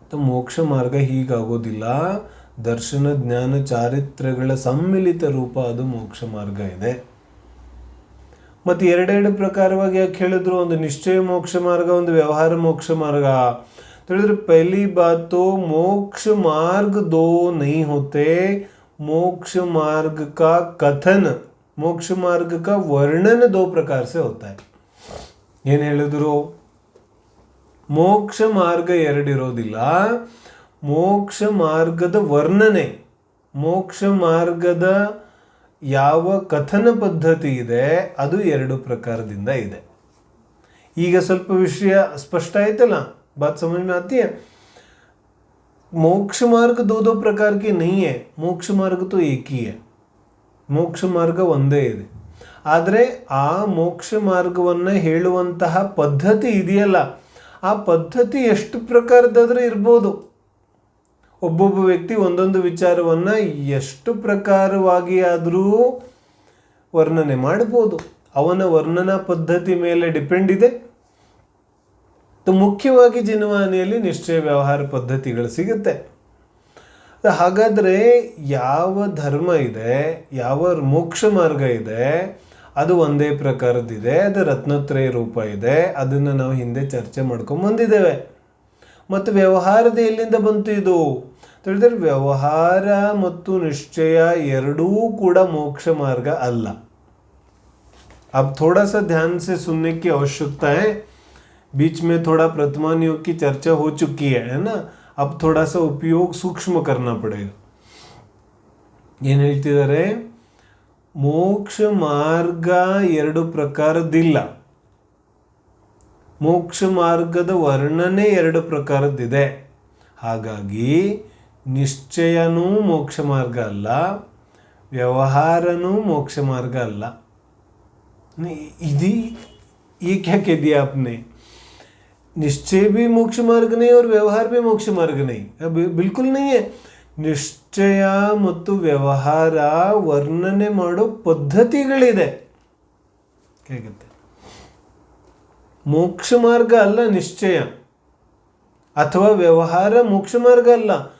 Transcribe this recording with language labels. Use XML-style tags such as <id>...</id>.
<kn>ಮೋಕ್ಷ ಮಾರ್ಗ ಹೀಗಾಗೋದಿಲ್ಲ. ದರ್ಶನ, ಜ್ಞಾನ, ಚಾರಿತ್ರಗಳ ಸಮ್ಮಿಲಿತ ರೂಪ ಅದು ಮೋಕ್ಷ ಮಾರ್ಗ ಇದೆ. ಮತ್ತು ಎರಡೆರಡು ಪ್ರಕಾರವಾಗಿ ಯಾಕೆ ಹೇಳಿದ್ರು? ಒಂದು ನಿಶ್ಚಯ ಮೋಕ್ಷ ಮಾರ್ಗ, ಒಂದು ವ್ಯವಹಾರ ಮೋಕ್ಷ ಮಾರ್ಗ. ತಿಳಿದ್ರೆ</kn> <hi>ಪಹಲಿ ಬಾತು ಮೋಕ್ಷ ಮಾರ್ಗ ದೋ ನಹೀ ಹೋತೆ, मोक्ष मार्ग का कथन, मोक्ष मार्ग का वर्णन दो प्रकार से होता है.</hi> <kn>ಏನು ಹೇಳಿದ್ರು? ಮೋಕ್ಷ ಮಾರ್ಗ ಎರಡಿರೋದಿಲ್ಲ, ಮೋಕ್ಷ ಮಾರ್ಗದ ವರ್ಣನೆ, ಮೋಕ್ಷ ಮಾರ್ಗದ ಯಾವ ಕಥನ ಪದ್ಧತಿ ಇದೆ ಅದು ಎರಡು ಪ್ರಕಾರದಿಂದ ಇದೆ. ಈಗ ಸ್ವಲ್ಪ ವಿಷಯ ಸ್ಪಷ್ಟ ಆಯ್ತಲ್ಲ,</kn> <hi>ಬಾತ್ ಸಮझ में आती है. मोक्ष मार्ग दो दो प्रकार के नहीं है, मोक्ष मार्ग तो एक ही है.</hi> <kn>ಮೋಕ್ಷ ಮಾರ್ಗ ಒಂದೇ ಇದೆ. ಆದರೆ ಆ ಮೋಕ್ಷ ಮಾರ್ಗವನ್ನು ಹೇಳುವಂತಹ ಪದ್ಧತಿ ಇದೆಯಲ್ಲ, ಆ ಪದ್ಧತಿ ಎಷ್ಟು ಪ್ರಕಾರದಾದ್ರೆ ಇರ್ಬೋದು. ಒಬ್ಬೊಬ್ಬ ವ್ಯಕ್ತಿ ಒಂದೊಂದು ವಿಚಾರವನ್ನು ಎಷ್ಟು ಪ್ರಕಾರವಾಗಿ ಆದರೂ ವರ್ಣನೆ ಮಾಡ್ಬೋದು. ಅವನ ವರ್ಣನಾ ಪದ್ಧತಿ ಮೇಲೆ ಡಿಪೆಂಡ್ ಇದೆ. ಮುಖ್ಯವಾಗಿ ಜಿನ್ವಾಣಿಯಲ್ಲಿ ನಿಶ್ಚಯ ವ್ಯವಹಾರ ಪದ್ಧತಿಗಳು ಸಿಗುತ್ತೆ. ಹಾಗಾದರೆ ಯಾವ ಧರ್ಮ ಇದೆ, ಯಾವ ಮೋಕ್ಷ ಮಾರ್ಗ ಇದೆ, ಅದು ಒಂದೇ ಪ್ರಕಾರದ್ದಿದೆ, ಅದು ರತ್ನತ್ರಯ ರೂಪ ಇದೆ. ಅದನ್ನು ನಾವು ಹಿಂದೆ ಚರ್ಚೆ ಮಾಡ್ಕೊಂಡು ಬಂದಿದ್ದೇವೆ. ಮತ್ತು ವ್ಯವಹಾರದ ಎಲ್ಲಿಂದ ಬಂತು ಇದು ತಿಳಿದ್ರೆ, ವ್ಯವಹಾರ ಮತ್ತು ನಿಶ್ಚಯ ಎರಡೂ ಕೂಡ ಮೋಕ್ಷ ಮಾರ್ಗ ಅಲ್ಲ.</kn> <hi>अब थोड़ा सा ध्यान से सुनने की आवश्यकता है. बीच में थोड़ा प्रतिमान योग की चर्चा हो चुकी है ना. अब थोड़ा सा उपयोग सूक्ष्म करना पड़ेगा.</hi> <kn>ಏನು ಹೇಳ್ತಿದ್ದಾರೆ? ಮೋಕ್ಷ ಮಾರ್ಗ ಎರಡು ಪ್ರಕಾರದ್ದಿಲ್ಲ, ಮೋಕ್ಷ ಮಾರ್ಗದ ವರ್ಣನೆ ಎರಡು ಪ್ರಕಾರದ್ದಿದೆ. ಹಾಗಾಗಿ ನಿಶ್ಚಯನೂ ಮೋಕ್ಷ ಮಾರ್ಗ ಅಲ್ಲ, ವ್ಯವಹಾರನೂ ಮೋಕ್ಷ ಮಾರ್ಗ ಅಲ್ಲ.</kn> <hi>इधी ये क्या कह दिया आपने? निश्चय भी मोक्ष मार्ग नहीं और व्यवहार भी मोक्ष मार्ग नहीं. बिल्कुल नहीं है.</hi> <kn>ನಿಶ್ಚಯ ಮತ್ತು ವ್ಯವಹಾರ ವರ್ಣನೆ ಮಾಡೋ ಪದ್ಧತಿಗಳಿದೆ. ಹೇಗುತ್ತೆ? ಮೋಕ್ಷ ಮಾರ್ಗ ಅಲ್ಲ ನಿಶ್ಚಯ, ಅಥವಾ ವ್ಯವಹಾರ ಮೋಕ್ಷ ಮಾರ್ಗ ಅಲ್ಲ.</kn>